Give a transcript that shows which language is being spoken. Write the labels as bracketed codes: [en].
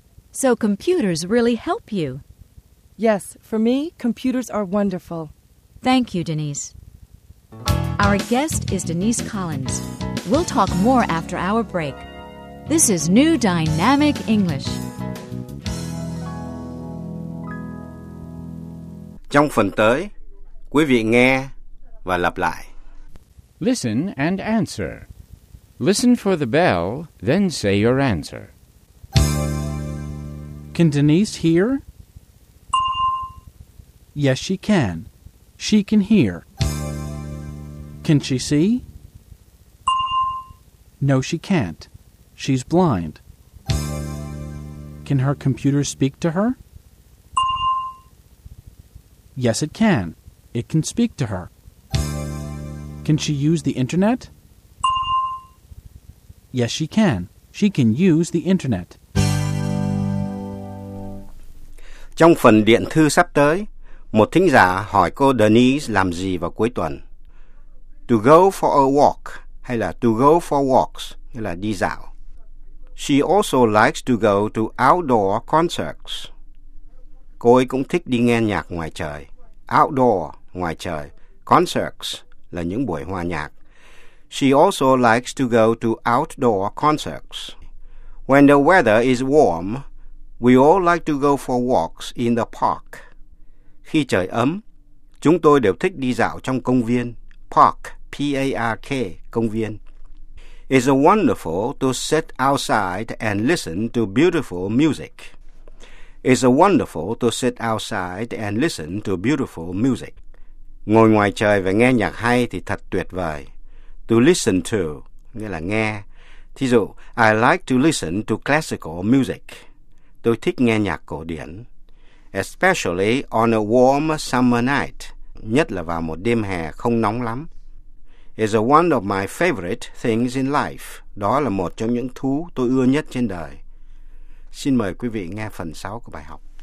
[en] So computers really help you? Yes, for me, computers are wonderful. Thank you, Denise. Our guest is Denise Collins. We'll talk more after our break. This is New Dynamic English. [vi] Trong phần tới, quý vị nghe và lặp lại. [en] Listen and answer. Listen for the bell, then say your answer. Can Denise hear? Yes, she can. She can hear. Can she see? No, she can't. She's blind. Can her computer speak to her? Yes, it can. It can speak to her. Can she use the internet? Yes, she can. She can use the internet. [vi] Trong phần điện thư sắp tới, một thính giả hỏi cô Denise làm gì vào cuối tuần. [en] To go for a walk, [vi] hay là [en] to go for walks, [vi] nghĩa là đi dạo. [en] She also likes to go to outdoor concerts. [vi] Cô ấy cũng thích đi nghe nhạc ngoài trời. Outdoor, ngoài trời. Concerts là những buổi hòa nhạc. [en] She also likes to go to outdoor concerts. When the weather is warm, we all like to go for walks in the park. [vi] Khi trời ấm, chúng tôi đều thích đi dạo trong công viên. Park, P-A-R-K, công viên. [en] It's wonderful to sit outside and listen to beautiful music. It's wonderful to sit outside and listen to beautiful music. [vi] Ngồi ngoài trời và nghe nhạc hay thì thật tuyệt vời. [en] To listen to, [vi] nghĩa là nghe. Thí dụ, [en] I like to listen to classical music. [vi] Tôi thích nghe nhạc cổ điển. [en] Especially on a warm summer night. [vi] Nhất là vào một đêm hè không nóng lắm. [en] Is one of my favorite things in life. [vi] Đó là một trong những thú tôi ưa nhất trên đời. Xin mời quý vị nghe phần 6 của bài học.